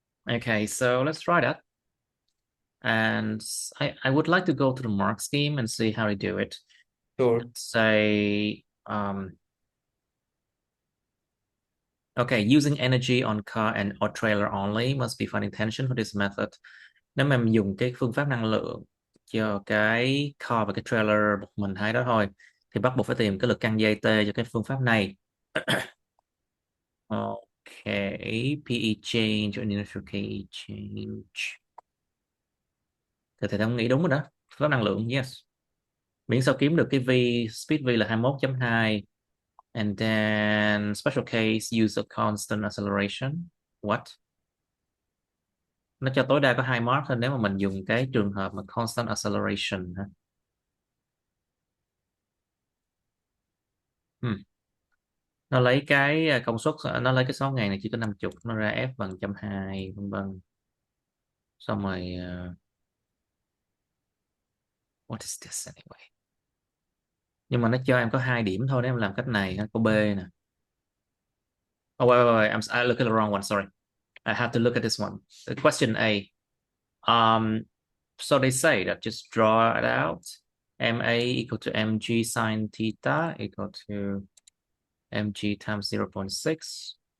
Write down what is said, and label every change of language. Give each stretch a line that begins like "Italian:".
English: Okay, so let's try that. And I would like to go to the mark scheme and see how they do it. Sure. Say, okay, using energy on car and or trailer only must be finding tension for this method.
Vietnamese: Nếu mà mình dùng cái phương pháp năng lượng cho cái car và cái trailer một mình hai đó thôi, thì bắt buộc phải tìm cái lực căng dây T cho cái phương pháp này. Okay, PE change or inertial KE change. Thì thầy không nghĩ đúng rồi đó. Phương pháp năng lượng, yes.
English: Miễn sao kiếm được cái V, speed V là 21.2. And then special case use of constant acceleration. What?
Vietnamese: Nó cho tối đa có 2 mark thôi nếu mà mình dùng cái trường hợp mà constant acceleration ha. Nó lấy cái công suất, nó lấy cái 6.000 này chỉ có 50, nó ra F bằng 120 vân vân.
English: Xong rồi what is this anyway?
Vietnamese: Nhưng mà nó cho em có 2 điểm thôi nếu em làm cách này, có B nè.
English: Oh wait, I look at the wrong one, sorry. I have to look at this one. The question A. So they say that just draw it out. MA equal to mg sine theta equal to mg times 0.6.